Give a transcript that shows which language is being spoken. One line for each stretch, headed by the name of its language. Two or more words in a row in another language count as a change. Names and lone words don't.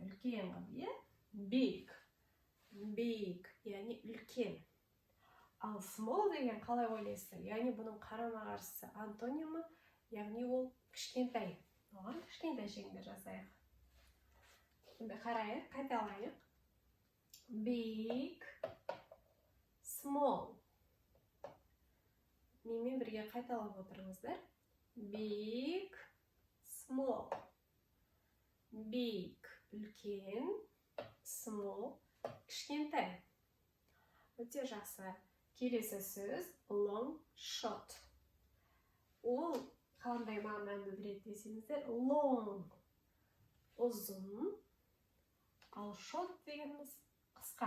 Kazakh: Үлкен ғой,
English: Big. Big,
Kazakh: яғни үлкен. Ал small деген қалай ойлайсыздар? Яғни бұның қарама-қарсысы антонимі, яғни ол кішкентай. Оған кішкентай шеңбер жасайық. Қарайық, қайталайық.
English: Big, small.
Kazakh: Менімен бірге қайталап отырыңыздар.
English: Big, small. Big,
Kazakh: үлкен, small, кішкентай. Өте жақсы. Келесі сөз
English: long shot.
Kazakh: Ол қандай мағынаны білдіреді десеңіздер, long ұзын, ал short дегеніміз қысқа.